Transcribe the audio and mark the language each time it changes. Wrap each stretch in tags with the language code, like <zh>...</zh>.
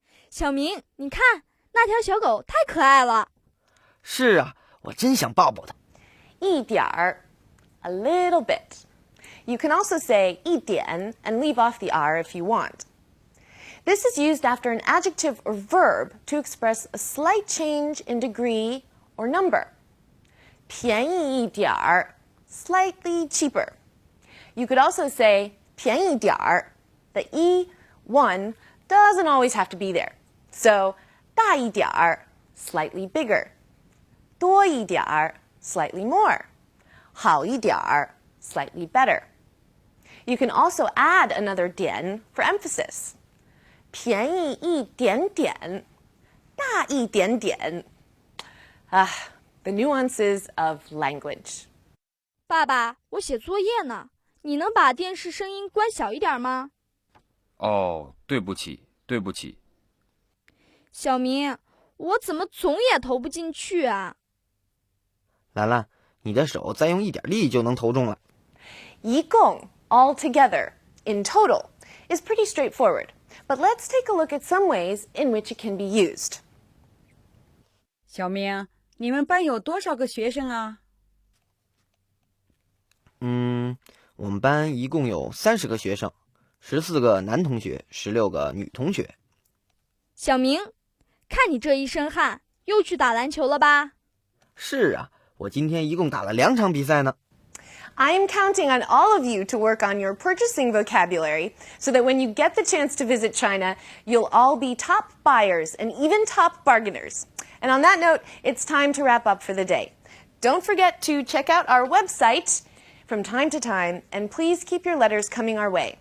<zh>小明，你看，那条小狗太可爱了。是啊，我真想抱抱它。</zh> <en>一点儿, a little bit. You can also say 一点 and leave off the R if you want. This is used after an adjective or verb to express a slight change in degree or number. 便宜一点儿, slightly cheaper. You could also say 便宜点儿. The one doesn't always have to be there. So 大一点儿, slightly bigger. 多一点儿, slightly more. 好一点儿, slightly better. You can also add another 点 for emphasis.</en> <zh>便宜一点点, 大一点点.</zh> <en>The nuances of language.</en> <zh>爸爸，我写作业呢，你能把电视声音关小一点吗？哦，对不起，对不起。小明，我怎么总也投不进去啊？兰兰，你的手再用一点力就能投中了。</zh> <en>一共 altogether, in total, is pretty straightforward. But let's take a look at some ways in which it can be used.</en> <zh>小明，你们班有多少个学生啊？我们班一共有30个学生，14个男同学，16个女同学。小明，看你这一身汗，又去打篮球了吧？是啊，我今天一共打了2场比赛呢。</zh> <en>I am counting on all of you to work on your purchasing vocabulary so that when you get the chance to visit China, you'll all be top buyers and even top bargainers. And on that note, it's time to wrap up for the day. Don't forget to check out our website from time to time, and please keep your letters coming our way.</en>